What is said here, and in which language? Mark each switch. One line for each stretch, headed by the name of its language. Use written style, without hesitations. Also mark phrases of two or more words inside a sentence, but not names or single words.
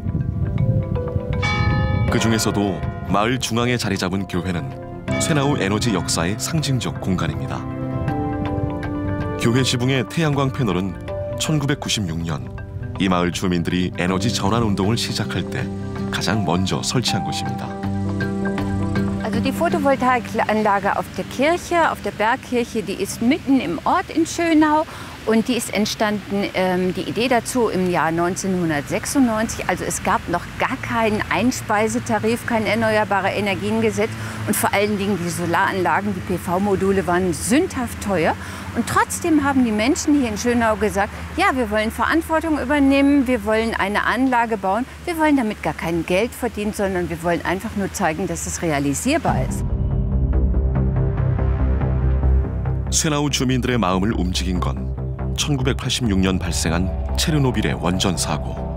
Korean: 그 중에서도 마을 중앙에 자리 잡은 교회는 쇠나우 에너지 역사의 상징적 공간입니다. 교회 지붕의 태양광 패널은 1996년 이 마을 주민들이 에너지 전환 운동을 시작할 때 가장 먼저 설치한 것입니다.
German: Also die Photovoltaikanlage auf der Kirche, auf der Bergkirche, die ist mitten im Ort in Schönau und die ist entstanden, die Idee dazu im Jahr 1996. Also es gab noch gar keinen Einspeisetarif, kein erneuerbare Energiengesetz und vor allen Dingen die Solaranlagen, die PV-Module waren sündhaft teuer. Und trotzdem haben die Menschen hier in Schönau gesagt, ja, wir wollen Verantwortung übernehmen, wir wollen eine Anlage bauen, wir wollen damit gar kein Geld verdienen, sondern wir wollen einfach nur zeigen, dass es realisierbar ist.
Korean: 쇠나우 주민들의 마음을 움직인 건 1986년 발생한 체르노빌의 원전 사고.